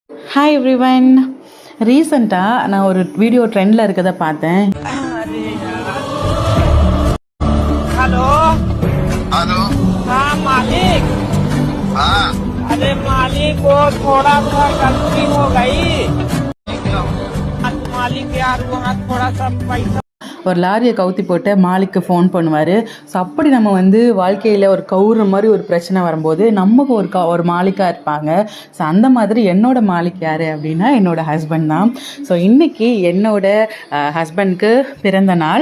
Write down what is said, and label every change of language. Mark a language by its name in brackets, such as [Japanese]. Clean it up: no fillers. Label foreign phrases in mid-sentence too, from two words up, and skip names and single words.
[English] hi everyone. [Tamil] ரீசெண்டாக நான் ஒரு வீடியோ ட்ரெண்டில் இருக்கதை பார்த்தேன். [Hindi] हेलो हेलो। हाँ मालिक। हाँ अरे मालिक वो थोड़ा सा गलती हो गई। मालिक यार वहाँ थोड़ा सा पैसा [Tamil] ஒரு லாரியை கவுத்தி போட்டு மாலிக்கு ஃபோன் பண்ணுவார். ஸோ அப்படி நம்ம வந்து வாழ்க்கையில் ஒரு கவுற மாதிரி ஒரு பிரச்சனை வரும்போது நமக்கு ஒரு மாலிக்காக இருப்பாங்க. ஸோ அந்த மாதிரி என்னோட மாலிக் யார் அப்படின்னா என்னோடய ஹஸ்பண்ட் தான். ஸோ இன்றைக்கி என்னோட ஹஸ்பண்ட்க்கு பிறந்த நாள்.